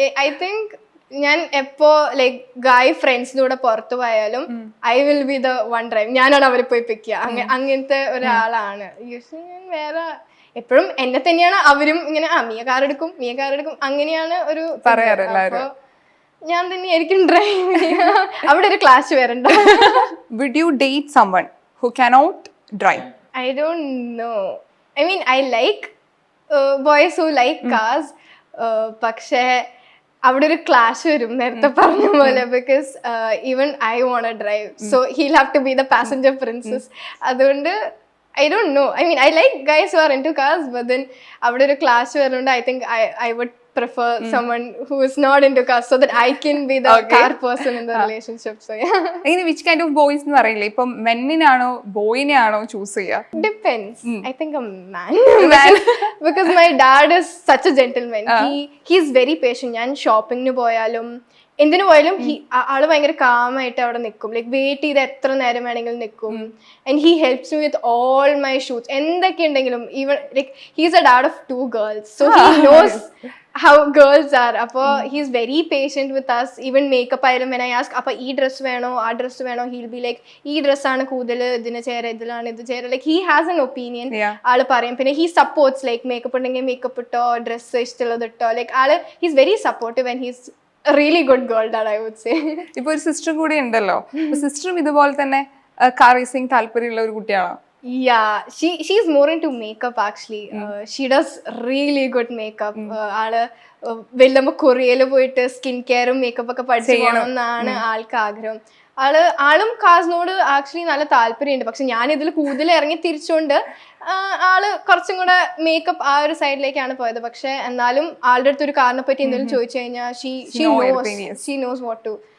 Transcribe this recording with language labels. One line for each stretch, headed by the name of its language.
English: I think
Malayalam: ഞാൻ എപ്പോ like ഗായ് ഫ്രണ്ട്സിന്റെ കൂടെ പുറത്തു പോയാലും
English: I will be the one drive.
Malayalam: ഞാനാണ് അവരെ പോയി പിക്ക് ചെയ്യുക. അങ്ങനത്തെ ഒരാളാണ്. യൂഷ്വലി ഞാൻ വേറെ എപ്പോഴും എന്നെ തന്നെയാണ് അവരും ഇങ്ങനെ മിയ കാർ എടുക്കും അങ്ങനെയാണ് ഒരു പറയാറ്. അപ്പൊ ഞാൻ തന്നെയായിരിക്കും ഡ്രൈവ് ചെയ്യുക. അവിടെ ഒരു ക്ലാസ് വരണ്ട.
English: Would you date someone who cannot drive? I don't know. I mean, I like boys who like cars.
Malayalam: പക്ഷേ അവിടെ ഒരു ക്ലാഷ് വരും നേരത്തെ പറഞ്ഞ പോലെ.
English: Because even I won't drive, so he'll have to be the passenger princess. അതുകൊണ്ട് I don't know. I mean, I like guys who are into cars, but then
Malayalam: അവിടെ ഒരു ക്ലാഷ് വരുന്നുണ്ട്.
English: I think I would prefer someone who is not into cars so that I can be the car person in the relationship. So yeah.
Malayalam: അങ്ങനെ
English: which kind of boys
Malayalam: എന്ന് പറയില്ലേ, ഇപ്പം മെന്നിനാണോ ബോയിനെയാണോ choose ചെയ്യുക?
English: Depends. I think a man. Because my dad is such a gentleman. He's very patient.
Malayalam: ഞാൻ ഷോപ്പിങ്ങിന് പോയാലും എന്തിനു പോയാലും ആള് ഭയങ്കര കാമായിട്ട് അവിടെ നിൽക്കും.
English: like
Malayalam: വെയിറ്റ് ചെയ്ത് എത്ര നേരം വേണമെങ്കിലും നിൽക്കും.
English: And he helps me with all my shoes.
Malayalam: എന്തൊക്കെ ഉണ്ടെങ്കിലും
English: Even like he's a dad of 2 girls, so he knows how girls are.
Malayalam: അപ്പോൾ
English: He's very patient with us.
Malayalam: Even makeup ആയാലും when I ask അപ്പോൾ ഈ dress വേണോ ആ dress വേണോ, heal be like ഈ ഡ്രസ്സാണ് കൂടുതൽ ഇതിന് ചേര, ഇതിലാണ് ഇത് ചേര. Like
English: He has an opinion.
Malayalam: ആള് പറയും. പിന്നെ ഹി സപ്പോർട്ട്സ്. ലൈക്ക് മേക്കപ്പ് ഉണ്ടെങ്കിൽ മേക്കപ്പ് ഇട്ടോ, ഡ്രസ്സ് ഇഷ്ടമുള്ളത് ഇട്ടോ.
English: Like ആള് he's very supportive and he's a really good girl that I would say.
Malayalam: ഇപ്പൊ ഒരു സിസ്റ്റർ കൂടി ഉണ്ടല്ലോ, സിസ്റ്ററും ഇതുപോലെ തന്നെ കാർ റേസിംഗ് താല്പര്യമുള്ള ഒരു കുട്ടിയാണോ?
English: Yeah, she's more into makeup actually. She does really good makeup.
Malayalam: ആള് വെല്ലുമ്പോ കൊറിയയില് പോയിട്ട് സ്കിൻ കെയറും മേക്കപ്പ് ഒക്കെ പഠിച്ചു പോകണമെന്നാണ് ആൾക്ക് ആഗ്രഹം. ആളും കാസിനോട് ആക്ച്വലി നല്ല താല്പര്യമുണ്ട്. പക്ഷെ ഞാൻ ഇതിൽ കൂടുതൽ ഇറങ്ങി തിരിച്ചുകൊണ്ട് ആള് കുറച്ചും കൂടെ മേക്കപ്പ് ആ ഒരു സൈഡിലേക്കാണ് പോയത്. പക്ഷെ എന്നാലും ആളുടെ അടുത്ത് ഒരു കാറിനെ പറ്റി എന്തെങ്കിലും ചോദിച്ചു കഴിഞ്ഞാൽ
English: she knows what to